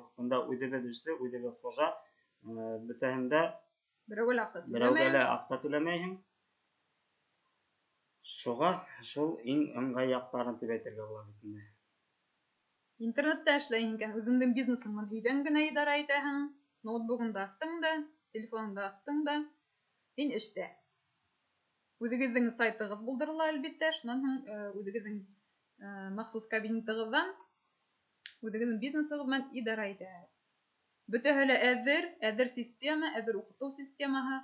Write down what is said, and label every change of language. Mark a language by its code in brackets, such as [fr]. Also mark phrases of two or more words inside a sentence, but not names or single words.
[ba] Бында үҙебеҙ эшсе, үҙебеҙ хужа, бөтәһендә берәүгә лә аҡса түләмәйһең. Шуға шул иң ыңғай яҡтарын тип әйтергә була бит инде. Интернетта эшләйһең икән, үҙеңдең бизнесыңды өйҙән генә идара итәһең, ноутбугыңды астың да, телефоныңды астың да, һин эштә. [tt] Үзегезнең сайтыгыз булдырыла әлбәттә, шуннан һуң үзегезнең махсус кабинетыгыздан үзегезнең бизнесыгыз белән идара итә. Бөтәһе лә әзер система, әзер укыту системаһы.